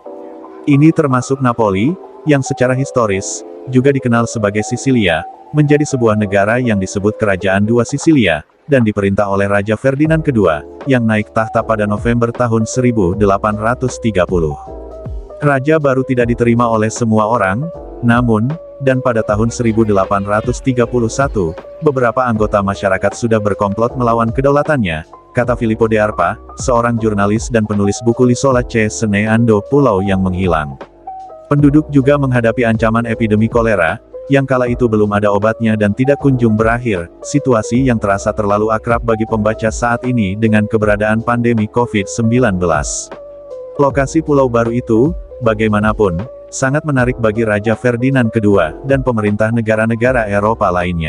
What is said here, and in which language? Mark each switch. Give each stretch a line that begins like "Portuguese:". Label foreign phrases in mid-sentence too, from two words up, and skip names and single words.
Indonesian: Ini termasuk Napoli, yang secara historis, juga dikenal sebagai Sisilia, menjadi sebuah negara yang disebut Kerajaan Dua Sisilia, dan diperintah oleh Raja Ferdinand II, yang naik tahta pada November tahun 1830. Raja baru tidak diterima oleh semua orang, namun, dan pada tahun 1831, beberapa anggota masyarakat sudah berkomplot melawan kedaulatannya, kata Filippo de Arpa, seorang jurnalis dan penulis buku
Italian: L'isola che se ne andò,
Indonesian: Pulau yang Menghilang. Penduduk juga menghadapi ancaman epidemi kolera, yang kala itu belum ada obatnya dan tidak kunjung berakhir, situasi yang terasa terlalu akrab bagi pembaca saat ini dengan keberadaan pandemi COVID-19. Lokasi pulau baru itu, bagaimanapun, sangat menarik bagi Raja Ferdinand II, dan pemerintah negara-negara Eropa lainnya.